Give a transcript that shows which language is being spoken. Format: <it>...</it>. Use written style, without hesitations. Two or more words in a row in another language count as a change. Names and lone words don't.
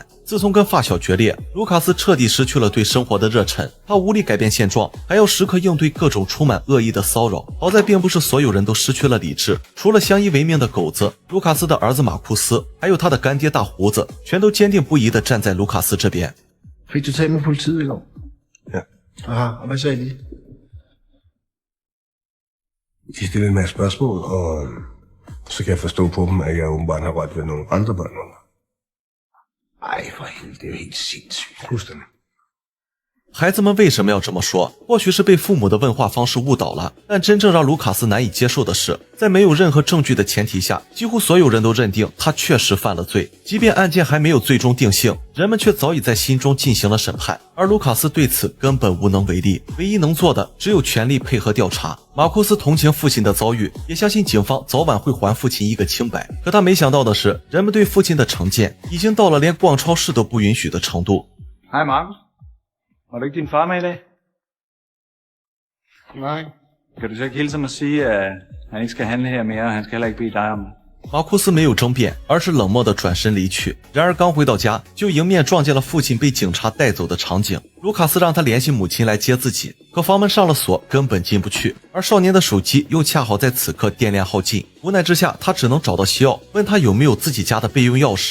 <zh>自从跟发小决裂，卢卡斯彻底失去了对生活的热忱，他无力改变现状，还要时刻应对各种充满恶意的骚扰。好在并不是所有人都失去了理智，除了相依为命的狗子，卢卡斯的儿子马库斯，还有他的干爹大胡子，全都坚定不移地站在卢卡斯这边。</zh> <da>Fik du talt med politiet i går? Ja. Aha, og hvad sagde de? De stiller en masse spørgsmål, og så kan jeg forstå på dem, at jeg åbenbart har rørt ved nogle andre børn. Ej, for helvede, det er jo helt sindssygt. Fuldstændig。</da> <zh>孩子们为什么要这么说？或许是被父母的问话方式误导了，但真正让卢卡斯难以接受的是，在没有任何证据的前提下，几乎所有人都认定他确实犯了罪，即便案件还没有最终定性，人们却早已在心中进行了审判，而卢卡斯对此根本无能为力，唯一能做的只有全力配合调查。马库斯同情父亲的遭遇，也相信警方早晚会还父亲一个清白，可他没想到的是，人们对父亲的成见已经到了连逛超市都不允许的程度。</zh> <da>Hej Markus. Var det ikke din far med i dag? Nej. Kan du så ikke hilse mig og sige, at han ikke skal handle her mere, og han skal heller ikke bede dig om det?</da> <zh>马库斯没有争辩，而是冷漠地转身离去。然而刚回到家，就迎面撞见了父亲被警察带走的场景。卢卡斯让他联系母亲来接自己，可房门上了锁，根本进不去。而少年的手机又恰好在此刻电量耗尽，无奈之下，他只能找到西奥，问他有没有自己家的备用钥匙。</zh>